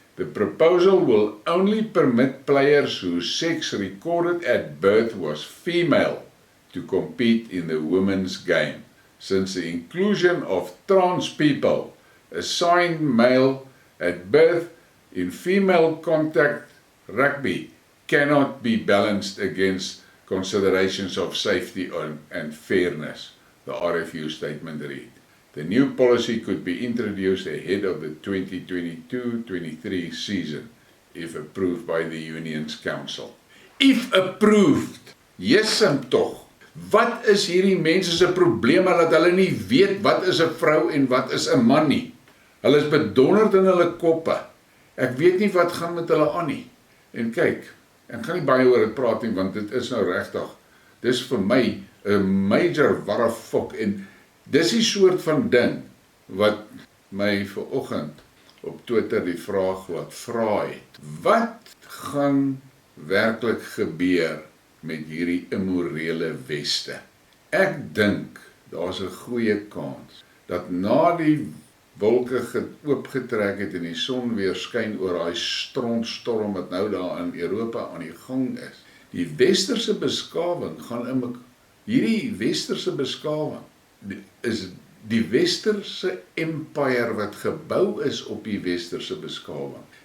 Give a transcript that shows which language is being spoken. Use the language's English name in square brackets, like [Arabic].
[English] The proposal will only permit players whose sex recorded at birth was female to compete in the women's game, since the inclusion of trans people assigned male at birth in female contact rugby cannot be balanced against considerations of safety and fairness, the RFU statement read. The new policy could be introduced ahead of the 2022-23 season, if approved by the Union's Council. If approved! Yes, toch. [Afrikaans] Wat is hierdie mense se probleme dat hulle nie weet wat is 'n vrou en wat is 'n man nie? Hulle is bedonderd in hulle koppe. Ek weet nie wat gaan met hulle aan nie. En kyk, ek gaan nie baie oor dit praat nie, want dit is nou regtig, dis vir my 'n major Warrefok, en dis die soort van ding wat my vanoggend op Twitter die vraag wat vra het. Wat gaan werklik gebeur met hierdie immorele weste? Ek dink, daar's 'n goeie kans, dat na die wolke oopgetrek het en die son weer skyn oor daai strontstorm wat nou daar in Europa aan die gang is, die westerse beskawing gaan hierdie westerse beskawing is die westerse empire wat gebou is op die westerse beskawing.